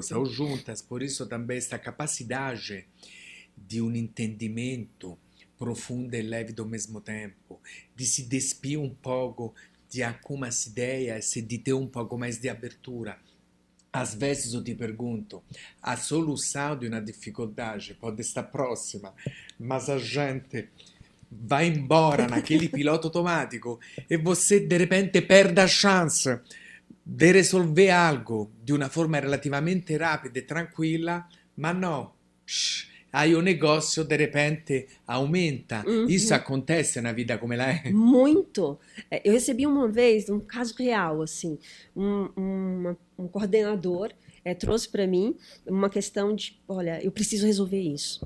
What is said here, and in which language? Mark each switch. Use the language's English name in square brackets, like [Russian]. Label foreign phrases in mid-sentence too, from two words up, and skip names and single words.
[Portuguese] Estão juntas, por isso também esta capacidade de um entendimento profundo e leve ao mesmo tempo, de se despir um pouco de algumas ideias e de ter um pouco mais de abertura. Às vezes eu te pergunto, a solução de uma dificuldade pode estar próxima, mas a gente vai embora naquele piloto automático e você de repente perde a chance [Italian] di risolvere [Portuguese] algo [Italian] di una forma relativamente rapida e tranquilla, ma no, [Portuguese] aí o negócio de repente aumenta. Isso acontece na vida como ela é? Muito. Eu recebi uma vez um caso real, assim, um coordenador trouxe para mim uma questão de, olha, eu preciso resolver isso.